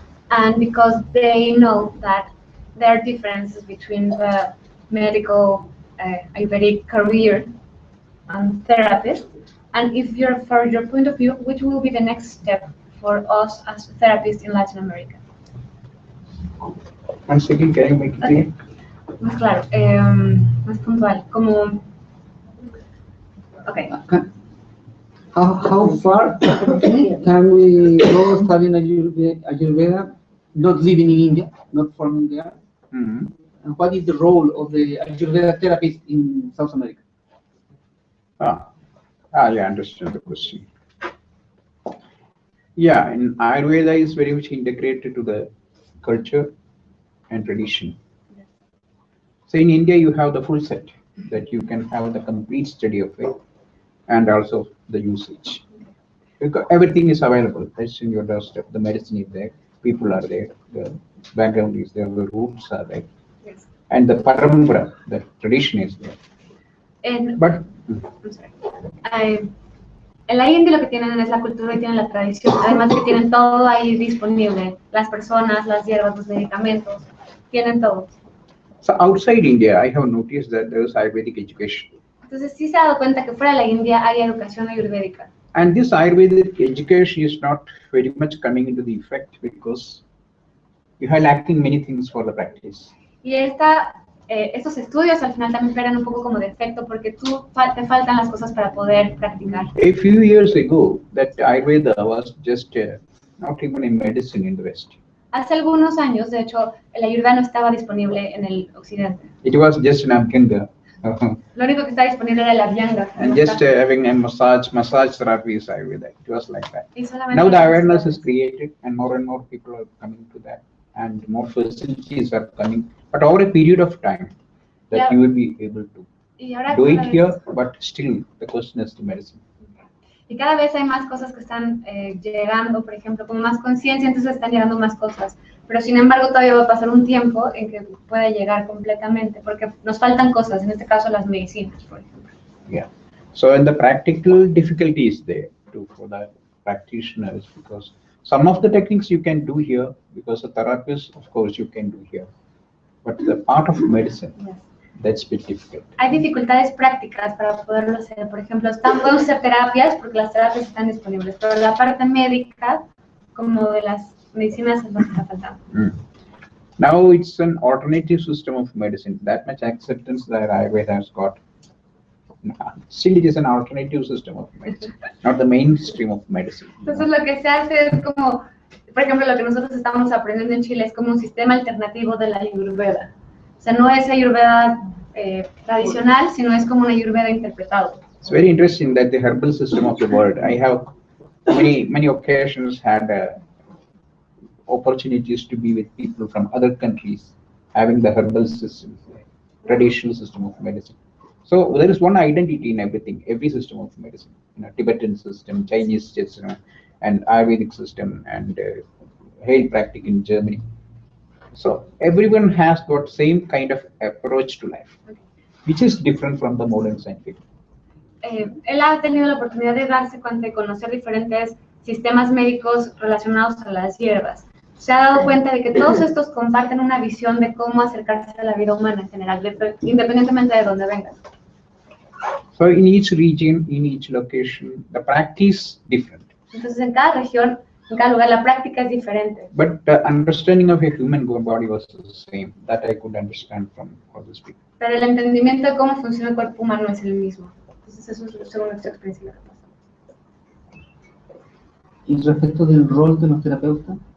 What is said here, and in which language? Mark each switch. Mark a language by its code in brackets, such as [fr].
[en] And because they know that there are differences between the medical Ayurvedic career and therapist, and if you're, from your point of view, which will be the next step for us as therapists in Latin America? One second, can you make it clear? [es] Más claro, más puntual, como... [en] Okay. How far can we go studying Ayurveda, not living in India, not from there? Mm-hmm. And what is the role of the Ayurveda therapist in South America? Yeah, understand the question. Yeah, and Ayurveda is very much integrated to the culture and tradition. So in India, you have the full set, that you can have the complete study of it and also the usage. Because everything is available. That's in your doorstep. The medicine is there, people are there, the background is there, the roots are there. Yes. And the parampara, the tradition is there. [es] En, [en] But [es] en la India lo que tienen es la cultura y tienen la tradición, además de que tienen todo ahí disponible, las personas, las hierbas, los medicamentos, tienen todo. [en] so outside India, I have noticed that there is Ayurvedic education. [es] Entonces sí se ha dado cuenta que fuera de la India hay educación ayurvédica. [en] And this Ayurvedic education is not very much coming into the effect because you are lacking many things for the practice. [es] Y estos estudios al final también pegan un poco como defecto porque te faltan las cosas para poder practicar. [en] A few years ago, that Ayurveda was just not even a medicine in the West. [es] Hace algunos años, de hecho, el ayurveda no estaba disponible en el occidente. [en] It was just an Abhyanga. [es] Lo único que estaba disponible era el abhyanga. [en] And just having a massage therapy is Ayurveda. It was like that. [es] Y solamente [en] Now the awareness is created and more people are coming to that and more facilities are coming. But over a period of time that you will be able to do it here, but still the question is the medicine. [es] Y cada vez hay más cosas que están llegando, por ejemplo, con más conciencia, entonces están llegando más cosas. Pero sin embargo todavía va a pasar un tiempo en que puede llegar completamente, porque nos faltan cosas, en este caso las medicinas, por ejemplo. [en] Yeah. So and the practical difficulty is there too for the practitioners, because some of the techniques you can do here, because a therapist, of course, you can do here. But the part of medicine, that's a bit difficult. [es] Hay dificultades prácticas para poderlo hacer. Por ejemplo, podemos hacer terapias porque las terapias están disponibles, pero la parte médica, como de las medicinas, es lo que está faltando. [en] Now it's an alternative system of medicine. That much acceptance that Ayurveda has got. Still, it is an alternative system of medicine, not the mainstream of medicine. [es] Entonces, lo que se hace es como, por ejemplo, lo que nosotros estamos aprendiendo en Chile es como un sistema alternativo de la Ayurveda. O sea, no es Ayurveda tradicional, sino es como una Ayurveda interpretado. [en] It's very interesting that the herbal system of the world, I have many occasions had opportunities to be with people from other countries having the herbal system, traditional system of medicine. So there is one identity in everything, every system of medicine, Tibetan system, Chinese system, and Ayurvedic system, and Heilpraktik in Germany. So everyone has got same kind of approach to life, which is different from the modern scientific. [es] Él ha tenido la oportunidad de darse cuenta y conocer diferentes sistemas médicos relacionados a las hierbas. Se ha dado cuenta de que todos estos comparten una visión de cómo acercarse a la vida humana en general, independientemente de dónde vengan. [en] So in each region, in each location, the practice different. [es] Entonces en cada región, en cada lugar, la práctica es diferente. [en] But the understanding of a human body was the same. That I could understand from all the speakers. [es] Pero el entendimiento de cómo funciona el cuerpo humano es el mismo. Entonces eso es según nuestra experiencia. Y respecto del rol de los terapeutas.